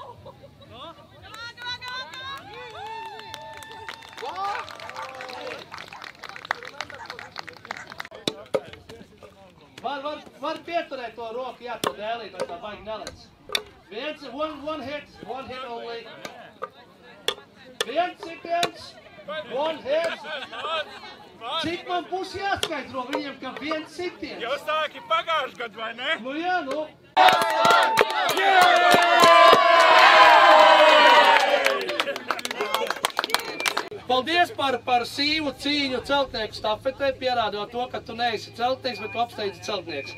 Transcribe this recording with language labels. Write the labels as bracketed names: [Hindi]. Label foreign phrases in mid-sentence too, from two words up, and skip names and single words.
[English] What? [Latvian] Var pieturēt to roku, jā, to dēlīt, lai tā baigi nelec. [English] One hit only. [Latvian] Viens sitiens, [English] one hit. [Latvian] Cik man būs jāskaidro viņiem, ka viens sitiens? Jūs sāki pagājuši gadu, vai ne? Nu jā, nu. Paldies par sīvu cīņu celtnieku stafetē, pierādot to, ka tu neesi celtnieks, bet tu apsteidzi celtnieks.